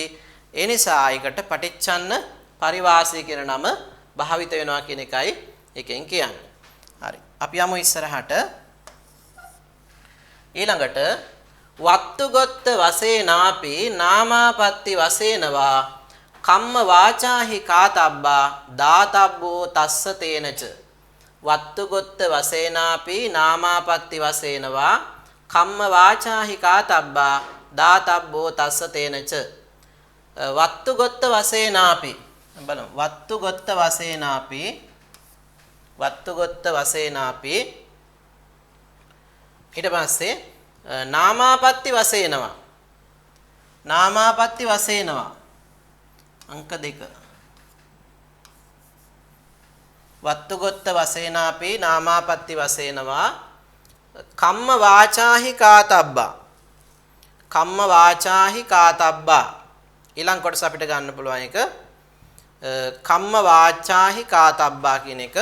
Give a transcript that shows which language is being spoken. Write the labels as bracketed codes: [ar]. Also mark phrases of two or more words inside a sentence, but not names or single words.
[si] ඒ නිසා ඒකට පටිච්චන්න පරිවාසය කියන නම භාවිත වෙනවා කියන එකයි එකෙන් කියන්නේ. හරි. අපි යමු ඉස්සරහට. ඊළඟට [pi] වත්තුගොත්ත වශයෙන්ාපි නාමාපත්ති වශයෙන්වා කම්ම වාචාහි කාතබ්බා දාතබ්බෝ තස්ස තේනච. වත්තුගොත්ත වශයෙන්ාපි නාමාපත්ති වශයෙන්වා කම්ම වාචාහි කාතබ්බා දාතබ්බෝ තස්ස තේනච. වත්තුගොත්ත වශයෙන්ාපි බලමු. වත්තුගොත්ත වශයෙන්ාපි [si] ඊට පස්සේ [pi] නාමාපත්ති වශයෙන්වා [si] අංක 2 [pi] වත්තුගොත්ත වශයෙන්ාපි නාමාපත්ති වශයෙන්වා කම්ම වාචාහි කාතබ්බා [si] ඊළඟ කොටස අපිට ගන්න පුළුවන් එක [pi] කම්ම වාචාහි කාතබ්බා [si] කියන එක.